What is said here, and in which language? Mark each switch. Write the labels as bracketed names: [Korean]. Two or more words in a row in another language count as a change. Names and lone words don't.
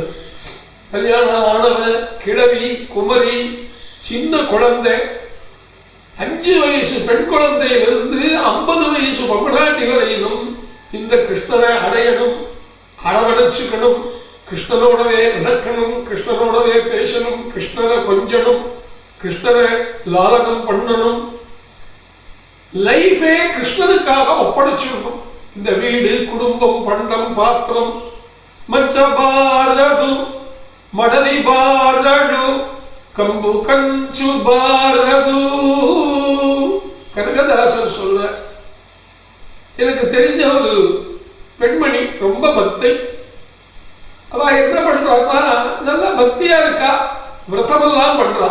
[Tamil] கல்யாணம் ஆனவன், கிழவி, குமரி, சின்ன குழந்தை, 5 வயசு பெண் குழந்தையிலிருந்து 50 வயசு பொம்மநாட்டி வரையிலும் இந்த கிருஷ்ணனை அடையணும், அரவணைச்சுக்கணும், கிருஷ்ணனோடவே நடக்கணும், கிருஷ்ணனோடவே பேசணும், கிருஷ்ணனை கொஞ்சணும், கிருஷ்ணனை லாலனம் பண்ணணும். லைஃபே கிருஷ்ணனுக்காக ஒப்படைச்சிடணும். இந்த வீடு, குடும்பம், பண்டம், பாத்திரம் [Kannada] ಮಂಚಬಾರದು ಮಡದಿ ಬಾರಳು ಕಂಬು ಕಂಚು ಬಾರದು. [Tamil] கனகதாசர் சொல்ற, எனக்கு தெரிஞ்ச ஒரு பெண்மணி ரொம்ப பக்தை. அவ என்ன பண்றான்னா, நல்ல பக்தியா இருக்கா, விரதமெல்லாம் பண்றா.